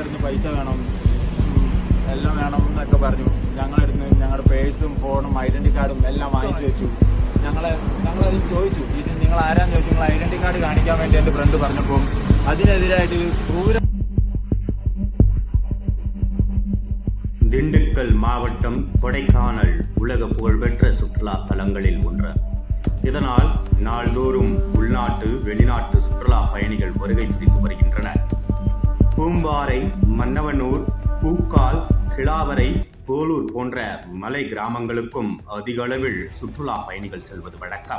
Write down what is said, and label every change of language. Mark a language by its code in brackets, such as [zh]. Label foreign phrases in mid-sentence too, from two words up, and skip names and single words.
[ml] പൈസ വേണം, എല്ലാം വേണം എന്നൊക്കെ പറഞ്ഞു. ഞങ്ങളെടുത്ത് ഞങ്ങളുടെ പേഴ്സും ഫോണും ഐഡന്റി കാർഡും എല്ലാം വാങ്ങിച്ചു വെച്ചു. ഞങ്ങളതിൽ ചോദിച്ചു, ഇത് നിങ്ങൾ ആരാന്ന് ചോദിച്ചു. നിങ്ങൾ ഐഡന്റി കാർഡ് കാണിക്കാൻ വേണ്ടി എൻ്റെ ഫ്രണ്ട് പറഞ്ഞപ്പോൾ അതിനെതിരായിട്ട് [ta] திண்டுக்கல் மாவட்டம் கொடைக்கானல் உலக புகழ்பெற்ற சுற்றுலா தலங்களில் ஒன்று. இதனால் நாள்தோறும் உள்நாட்டு வெளிநாட்டு சுற்றுலா பயணிகள் வருகை புரிந்து வருகின்றனர். பூம்பாறை, மன்னவனூர், பூக்கால், கிளாவரை, போலூர் போன்ற மலை கிராமங்களுக்கும் அதிக அளவில் சுற்றுலா பயணிகள் செல்வது வழக்கம்.